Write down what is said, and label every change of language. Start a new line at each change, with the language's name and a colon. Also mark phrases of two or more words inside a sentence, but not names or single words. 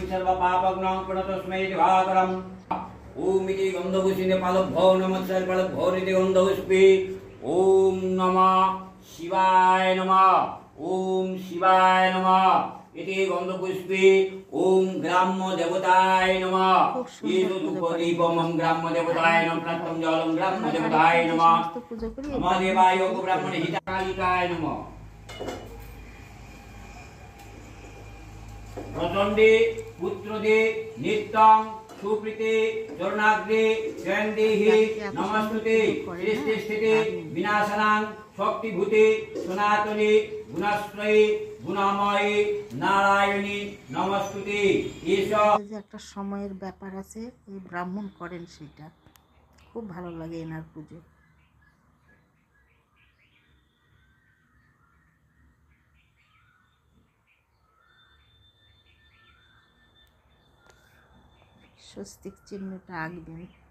Sanskrit: सर्वपापग्नं प्रणतस्मै दिवाकरम् ओम इति गन्धपुष्पिने पादभ्यो नमः सर्वपादभ्यो इति गन्धपुष्पे ओम नमः शिवाय नमः ओम शिवाय नमः इति गन्धपुष्पे ओम ग्राम्य देवताय नमः येषु धूपदीपं ग्राम्य देवताय नमः प्रथमं जलं ग्राम्य देवताय नमः
Bangla: সমস্ত পুজো করি।
Sanskrit: नमः देवाय ब्राह्मणे हिताकालिकाय नमः प्रचंडे पुत्रदे नित्यं सुप्रीते चरणाग्रे चंदेहि नमस्तुते सृष्टि स्थिते विनाशनां शक्तिभूते सनातने गुणाश्रये गुणामये नारायणी नमस्तुते ईशा
Bangla: এই যে একটা সময়ের ব্যাপার আছে, এই ব্রাহ্মণ করেন, সেটা খুব ভালো লাগে এনার পুজো। স্বস্তিক চিহ্নটা আঁকবেন।